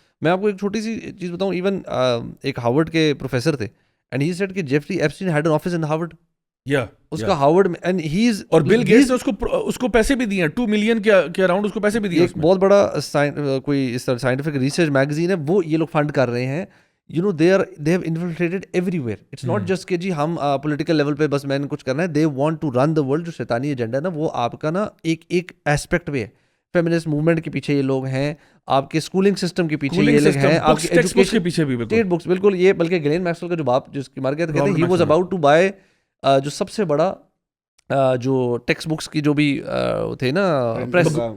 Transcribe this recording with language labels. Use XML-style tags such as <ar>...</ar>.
<ur>میں آپ کو ایک چھوٹی سی چیز بتاؤں, ایون ایک ہارورڈ کے پروفیسر تھے,</ur> <en>and he said</en> <ur>کہ Jeffrey Epstein</ur> <en>had an office in</en> <ur>Harvard. اس کا ہارورڈ میں,</ur> <en>and he is,</en> <ur>اور بل گیٹس نے اس کو پیسے بھی دیے ہیں, 2 ملین کے اراؤنڈ اس کو پیسے بھی دیے. ایک بہت بڑا کوئی اس طرح سائنٹیفک ریسرچ میگزین ہے, وہ یہ لوگ فنڈ کر رہے ہیں.</ur> <en>You know they have infiltrated everywhere. It's not just</en> <ur>کہ جی ہم پولیٹیکل لیول پہ بس میں نے کچھ کرنا ہے.</ur> <en>They want to run the world.</en> <ur>جو شیطانی ایجنڈا ہے نا, وہ آپ کا نا ایک ایسپیکٹ پہ ہے. فیمنسٹ موومنٹ کے پیچھے یہ لوگ ہیں, آپ کے اسکولنگ سسٹم کے پیچھے یہ لوگ ہیں, آپ کے ایجوکیشن کے پیچھے بھی اسٹیٹ بکس. بالکل, یہ بلکہ گلین میکسویل کا جو باپ جس کی مر گیا تھا, کہتے ہیں</ur> <en>he was about to buy</en> <ur>جو سب سے بڑا جو ٹیکسٹ بکس کی جو بھی تھے نا پریس,</ur>